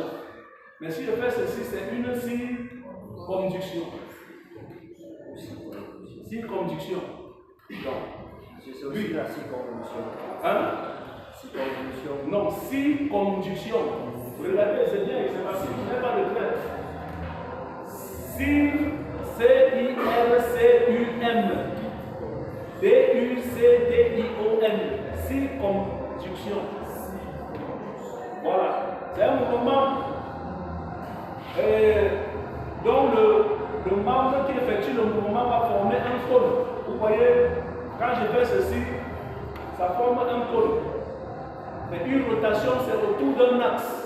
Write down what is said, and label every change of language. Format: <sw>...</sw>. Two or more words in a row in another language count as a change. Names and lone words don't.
<fr>Mais si je fais ceci, c'est une circonduction. Circonduction. C'est aussi la circonvolution. Hein? Circonvolution. Non, circonduction. Regardez, c'est bien, c'est facile, je n'ai pas de trait. C-I-R-C-U-M. D-U-C-D-I-O-N. Circonduction. Voilà. C'est un mouvement dont le membre qui effectue le mouvement va former un cône. Vous voyez, quand je fais ceci, ça forme un cône. Mais une rotation, c'est autour d'un axe.</fr>